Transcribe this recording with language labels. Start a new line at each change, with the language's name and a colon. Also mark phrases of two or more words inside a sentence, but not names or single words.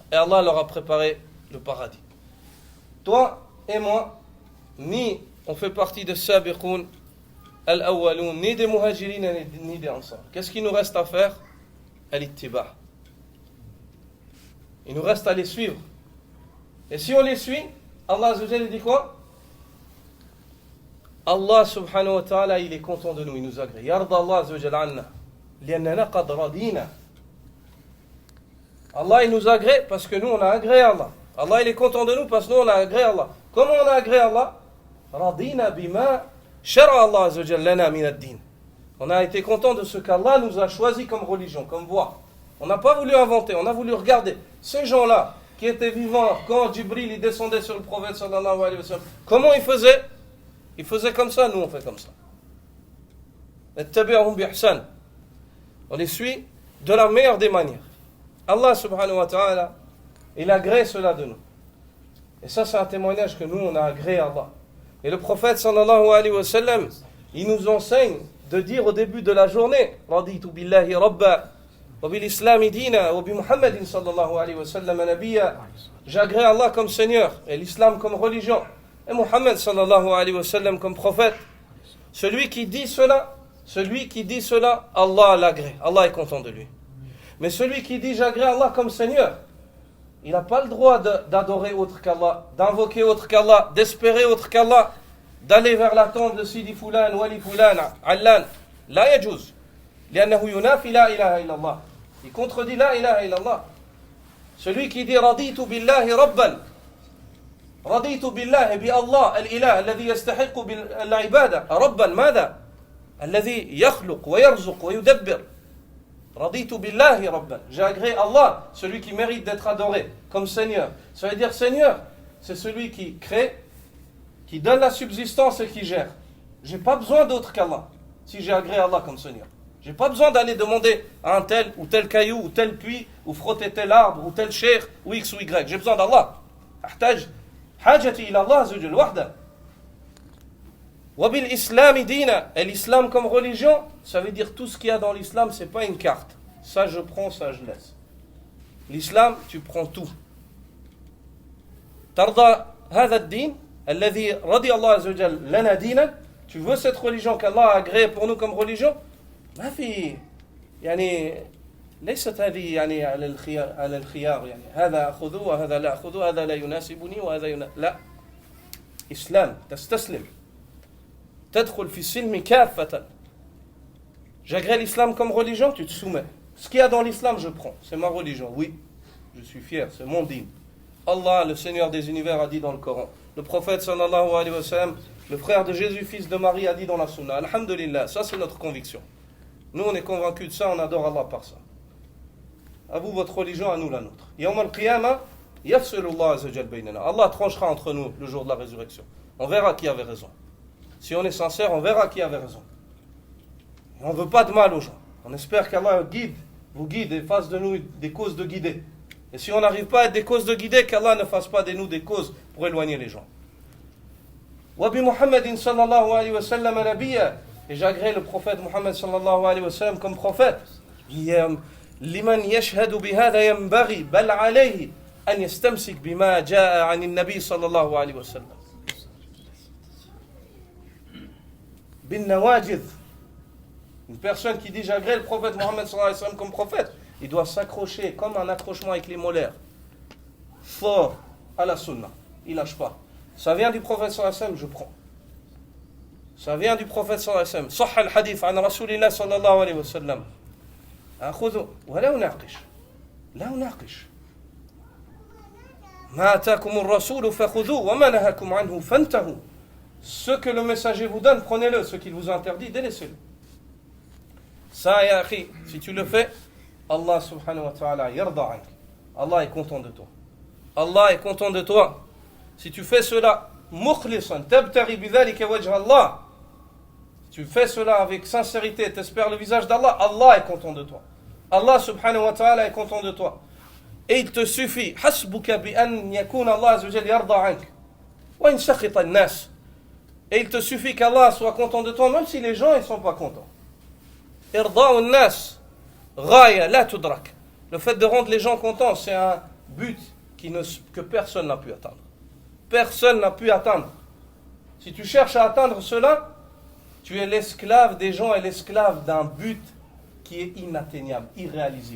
French: Et Allah leur a préparé le paradis. Toi et moi, ni on fait partie des
Arabic: السابقون الأولون,
French: ni des muhajirin, ni des ansar. Qu'est-ce qu'il nous reste à faire? Al-ittiba'. Il nous reste à les suivre. Et si on les suit,
Arabic: الله عز وجل
French: dit quoi?
Arabic: الله سبحانه وتعالى,
French: il est content de nous, il nous agrée.
Arabic: يرضى الله عز وجل عنا، لأننا قد رضينا.
French: Allah, il nous agrée parce que nous, on a agréé Allah. Allah, il est content de nous parce que nous, on a agréé Allah. Comment on a agréé Allah?
Arabic: رضينا بما شرع الله عز وجل لنا من الدين.
French: On a été content de ce qu'Allah nous a choisi comme religion, comme voie. On n'a pas voulu inventer, on a voulu regarder. Ces gens-là qui étaient vivants quand Jibril il descendait sur le prophète
Arabic: صلى الله عليه وسلم,
French: comment ils faisaient? Ils faisaient comme ça, nous on fait comme ça.
Arabic: اتبعهم بإحسان.
French: On les suit de la meilleure des manières.
Arabic: الله سبحانه وتعالى,
French: il agrée cela de nous. Et ça, c'est un témoignage que nous, on a agréé Allah. Et le prophète
Arabic: صلى الله عليه وسلم,
French: il nous enseigne de dire au début de la journée:
Arabic: رضيت بالله ربا، وبالإسلام دينا، وبمحمد صلى الله عليه وسلم نبيا.
French: J'agrée Allah comme Seigneur, et l'islam comme religion, et Muhammad
Arabic: صلى الله عليه وسلم
French: comme prophète. Celui qui dit cela, Allah l'agrée. Allah est content de lui. Mais celui qui dit j'agrée Allah comme Seigneur, il n'a pas le droit d'adorer autre qu'Allah, d'invoquer autre qu'Allah, d'espérer autre qu'Allah, d'aller vers la tombe de Sidi Fulan, Wali Fulan, Allan.
Arabic: لا يجوز. لأنه ينافي لا إله إلا الله.
French: Il contredit
Arabic: لا إله إلا الله.
French: Celui qui dit
Arabic: رضيت بالله ربا، رضيت بالله بالله الإله الذي يستحق بالعبادة ربا ماذا الذي يخلق ويرزق ويدبر. رضيت بالله ربا.
French: J'ai agréé Allah, celui qui mérite d'être adoré comme Seigneur. Ça veut dire Seigneur, c'est celui qui crée, qui donne la subsistance et qui gère. J'ai pas besoin d'autre qu'Allah si j'ai agréé Allah comme Seigneur. J'ai pas besoin d'aller demander à un tel ou tel caillou ou tel puits ou frotter tel arbre ou tel cheikh ou X ou Y. J'ai besoin d'Allah.
Arabic: أحتاج حاجتي إلى الله عز وجل وحده. وبالإسلام دينا.
French: Et l'islam comme religion, ça veut dire tout ce qu'il y a dans l'islam, c'est pas une carte. Ça je prends, ça je laisse. L'islam, tu prends tout.
Arabic: ترضى هذا الدين الذي رضي الله عز وجل لنا دينا.
French: Tu veux cette religion qu'Allah a agréée pour nous comme religion?
Arabic: ما في يعني ليست هذه يعني على الخيار يعني هذا أخذوه وهذا لا أخذوه هذا لا يناسبني وهذا لا. إسلام تستسلم تدخل في السلم كافة.
French: J'agrée l'islam comme religion, tu te soumets. Ce qu'il y a dans l'islam, je prends. C'est ma religion, oui. Je suis fier, c'est mon dîme. Allah, le Seigneur des univers, a dit dans le Coran. Le prophète
Arabic: صلى الله عليه وسلم,
French: le frère de Jésus, fils de Marie, a dit dans la Sunna. Alhamdulillah, ça c'est notre conviction. Nous, on est convaincus de ça, on adore Allah par ça. À vous, votre religion, à nous, la nôtre.
Arabic: يوم القيامة، يفصل الله عز جل بيننا.
French: Allah tranchera entre nous le jour de la résurrection. On verra qui avait raison. Si on est sincère, on verra qui avait raison. Et on ne veut pas de mal aux gens. On espère qu'Allah vous guide et fasse de nous des causes de guider. Et si on n'arrive pas à être des causes de guider, qu'Allah ne fasse pas de nous des causes pour éloigner les gens.
Arabic: وبمحمد صلى الله عليه وسلم نبيا.
French: Et j'agrée le prophète Muhammad
Arabic: صلى الله عليه وسلم
French: comme prophète.
Arabic: لمن يشهد بهذا ينبغي بل عليه أن يستمسك بما جاء عن النبي صلى الله عليه وسلم. بالنواجذ.
French: Une personne qui dit j'agrée le prophète Muhammad
Arabic: صلى الله عليه وسلم
French: comme prophète, il doit s'accrocher comme un accrochement avec les molaires. Fort à la sunna. Il lâche pas. Ça vient du prophète
Arabic: صلى الله عليه وسلم,
French: je prends. Ça vient du prophète
Arabic: صلى الله عليه وسلم. صح الحديث عن رسول الله صلى الله عليه وسلم. أخذوا ولا أناقش. لا أناقش. ما أتاكم الرسول فخذوه وما نهاكم عنه فانتهوا.
French: Ce que le messager vous donne, prenez-le. Ce qu'il vous interdit, délaissez-le. Ça,
Arabic: يا أخي,
French: si tu le fais,
Arabic: الله سبحانه وتعالى يرضى عنك.
French: Allah est content de toi. Allah est content de toi. Si tu fais cela,
Arabic: مخلصا، تبتغي بذلك وجه الله.
French: Si tu fais cela avec sincérité, t'espères le visage d'Allah, Allah est content de toi.
Arabic: الله سبحانه وتعالى
French: est content de toi. Et il te suffit,
Arabic: حسبك بأن يكون الله عز وجل يرضى عنك. وإن سخط الناس.
French: Et il te suffit qu'Allah soit content de toi, même si les gens ne sont pas contents.
Arabic: إرضاء الناس، غاية لا تدرك.
French: Le fait de rendre les gens contents, c'est un but que personne n'a pu atteindre. Personne n'a pu atteindre. Si tu cherches à atteindre cela, tu es l'esclave des gens et l'esclave d'un but qui est inatteignable, irréalisable.